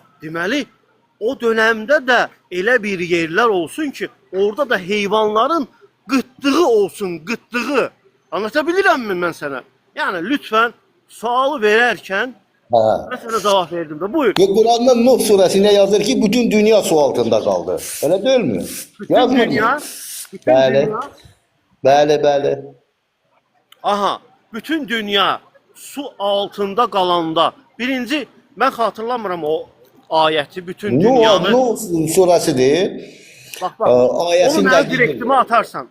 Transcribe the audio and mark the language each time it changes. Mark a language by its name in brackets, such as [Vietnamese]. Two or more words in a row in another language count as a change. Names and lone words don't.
[Azerbaijani] Deməli, o dönemdə də elə bir yerlər olsun ki, orada da heyvanların qıtlığı olsun, qıtlığı. Anlatabilirəmmi mən sənə? Yəni, lütfən, sualı verərkən, Hə. mən sənə cavab verdim də. Buyur. [Turkish] Qur'an'da Nuh suresinde yazır ki bütün dünya su altında kaldı. Öyle değil mi? [Azerbaijani] Bütün Yazmır mı? dünya, bütün Bəli. dünya, Bəli. aha, bütün dünya su altında qalanda, birinci, mən xatırlamıram o ayəti, bütün dünyanı. [Turkish] Nuh suresidir. [Azerbaijani] Bax, onu Ayəsində mənə direktimə atarsan.